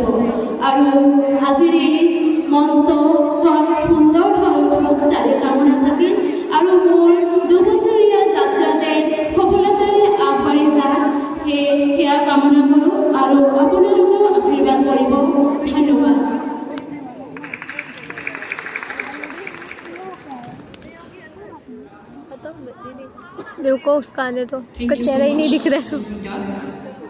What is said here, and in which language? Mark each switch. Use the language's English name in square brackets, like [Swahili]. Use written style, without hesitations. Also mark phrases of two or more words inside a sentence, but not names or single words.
[Assamese] আৰু আজিৰ এই মঞ্চখন সুন্দৰ হৈ উঠক তাৰে কামনা থাকিল, আৰু মোৰ দুবছৰীয়া যাত্ৰা যেন সফলতাৰে আগবাঢ়ি যায় সেয়া কামনা কৰোঁ, আৰু আপোনালোকেও আশীৰ্বাদ কৰিব। ধন্যবাদ। [Hindi] रुको, उसका आने दो, उसका चेहरा ही नहीं दिख रहा है।